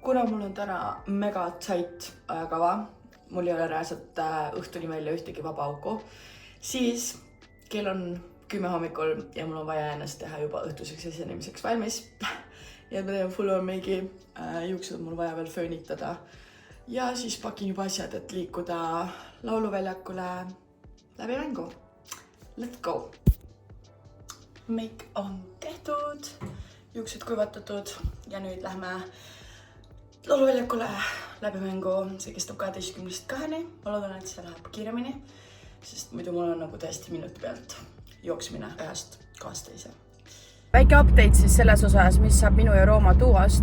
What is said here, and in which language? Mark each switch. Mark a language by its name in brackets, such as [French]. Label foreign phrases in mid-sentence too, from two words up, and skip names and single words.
[Estonian] kuna mul on täna mega tight ajakava, mul ei ole reaalselt õhtuni välja ühtegi vaba auku, siis kell on 10 hommikul ja mul on vaja ennast teha juba õhtuseks esinemiseks valmis. Ja ma teen [English] full on [Estonian] meigi, juuksed on mul vaja veel föönitada. Ja siis pakin juba asjad, et liikuda lauluväljakule läbi mängu. [English] Let's go! [Estonian] Make on tehtud, juuksed kuivatatud ja nüüd lähme lauluväljakule läbi mängu. See kestab 12-2. Ma loodan, et see läheb kiiremini, sest muidu mul on nagu täiesti minuti pealt jooksmine ühest kohast teise. Väike update siis selles osas, mis saab minu ja Rooma duost.